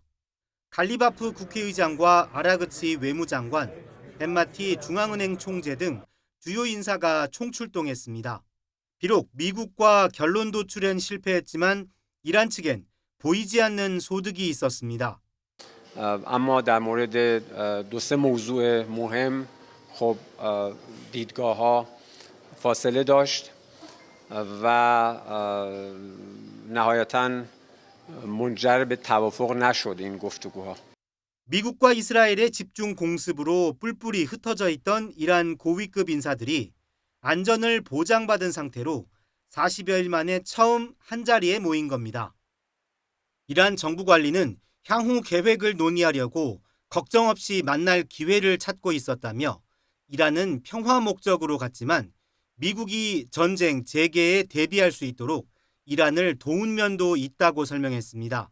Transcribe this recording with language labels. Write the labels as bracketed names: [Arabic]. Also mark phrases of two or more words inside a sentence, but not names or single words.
[Korean] 갈리바프 국회의장과 아라그치 외무장관, 벤마티 중앙은행 총재 등 주요 인사가 총출동했습니다. 비록 미국과 결론 도출엔 실패했지만 이란 측엔 보이지 않는 소득이 있었습니다. [Persian] اما در مورد دو سه موضوع مهم خب دیدگاه‌ها فاصله داشت و نهایتاً منجر به توافق نشد این گفتگوها. [Korean] 미국과 이스라엘의 집중 공습으로 뿔뿔이 흩어져 있던 이란 고위급 인사들이 안전을 보장받은 상태로 40여일 만에 처음 한자리에 모인 겁니다. 이란 정부 관리는 향후 계획을 논의하려고 걱정 없이 만날 기회를 찾고 있었다며 이란은 평화 목적으로 갔지만 미국이 전쟁 재개에 대비할 수 있도록 이란을 도운 면도 있다고 설명했습니다.